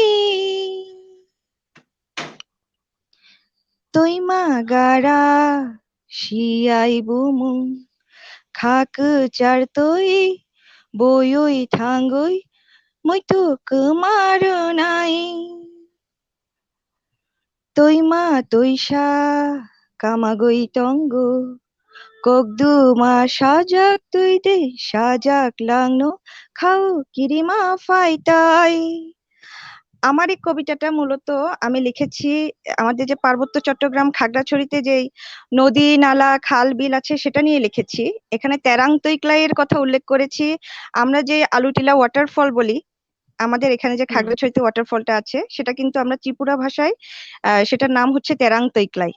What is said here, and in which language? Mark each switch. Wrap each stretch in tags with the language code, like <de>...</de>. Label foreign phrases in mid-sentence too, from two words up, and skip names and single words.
<trp>toima gara siai bumung khak char toi boyoi thangoi moito kemarunai toima toisha kamagoi tongo kokdu ma sajak tuide sajak langno খাও কিরিমা ফাইতাই।</trp> <bn>আমার এই কবিতাটা মূলত আমি লিখেছি আমাদের যে পার্বত্য চট্টগ্রাম খাগড়াছড়িতে যে নদী নালা খাল বিল আছে সেটা নিয়ে লিখেছি। এখানে তেরাং তৈক্লাই এর কথা উল্লেখ করেছি। আমরা যে আলুটিলা ওয়াটারফল বলি, আমাদের এখানে যে খাগড়াছড়িতে ওয়াটারফলটা আছে সেটা কিন্তু আমরা ত্রিপুরা ভাষায় সেটার নাম হচ্ছে তেরাং তৈক্লাই।</bn>